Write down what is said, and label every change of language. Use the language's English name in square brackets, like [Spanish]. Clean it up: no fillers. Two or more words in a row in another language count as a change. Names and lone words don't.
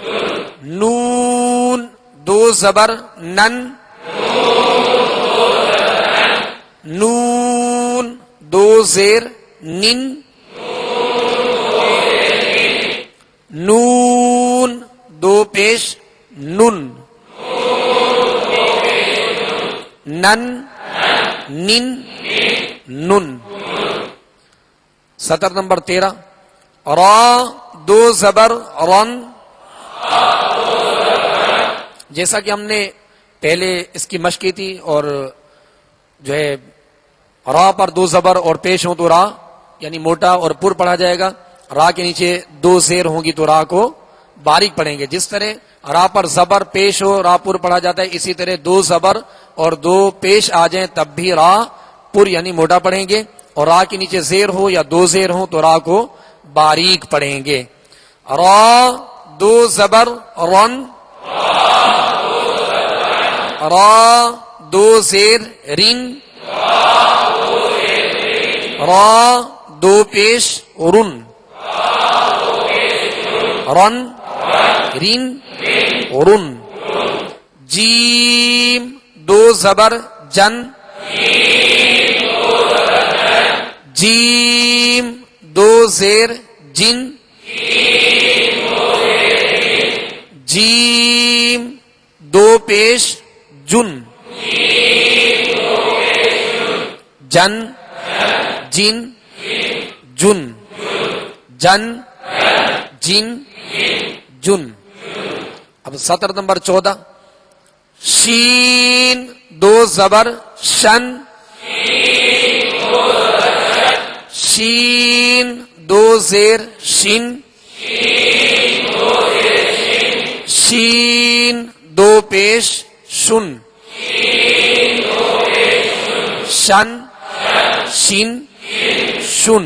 [Urdu] نون دو زبر نن, نون دو زیر نن, نون دو پیش نن, نن نن نن. سطر نمبر 13. را دو زبر رن, جیسا کہ ہم نے پہلے اس کی مشق کی تھی, اور جو ہے را پر دو زبر اور پیش ہوں تو را یعنی موٹا اور پر پڑھا جائے گا. را کے نیچے دو زیر ہوں گی تو را کو باریک پڑھیں گے. جس طرح را پر زبر پیش ہو را پر پڑھا جاتا ہے, اسی طرح دو زبر اور دو پیش آ جائیں تب بھی را پر یعنی موٹا پڑھیں گے, اور را کے نیچے زیر ہو یا دو زیر ہوں تو را کو باریک پڑھیں گے. را دو زبر رن, را دو زیر رن, را دو پیش رن, رن رن رن. جیم دو زبر جن, جیم دو زیر جن, جیم دو پیش جن, جن جن جن, جن جن جن. اب سطر نمبر 14. شین دو زبر شن, شین دو زیر شن, شین دو پیش شن, شن شن شن.